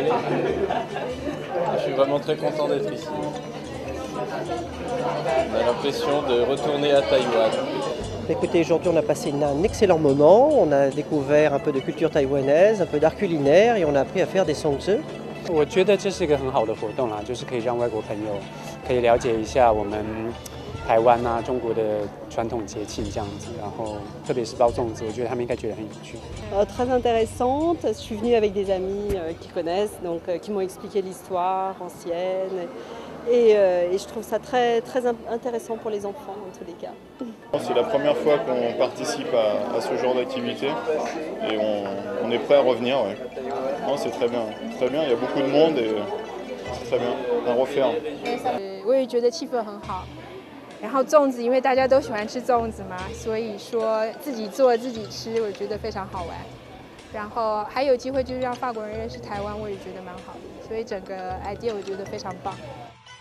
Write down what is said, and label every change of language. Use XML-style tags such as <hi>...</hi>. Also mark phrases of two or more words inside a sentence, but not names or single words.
<fr>Je suis vraiment très content d'être ici. On a l'impression de retourner à Taïwan. Écoutez, aujourd'hui on a passé un excellent moment, on a découvert un peu de culture taïwanaise, un peu d'art culinaire et on a appris à faire des songzi.</fr> <zh>我觉得这是一个很好的活动啦，就是可以让外国朋友可以了解一下我们台湾啊、中国的传统节庆这样子，然后特别是包粽子，我觉得他们应该觉得很有趣。</zh> <fr>Très intéressante. Je suis venue avec des amis qui connaissent, donc qui m'ont expliqué l'histoire ancienne. Et je trouve ça très, très intéressant pour les enfants dans tous les cas. C'est la première fois qu'on participe à ce genre d'activité et on est prêt à revenir. Ouais. Non, c'est très bien, il y a beaucoup de monde et c'est très bien, à refaire.</fr> <zh>我也觉得气氛很好，然后粽子因为大家都喜欢吃粽子嘛，所以说自己做自己吃，我觉得非常好玩。然后还有机会就是让法国人认识台湾，我也觉得蛮好的，所以整个 idea 我觉得非常棒。</zh>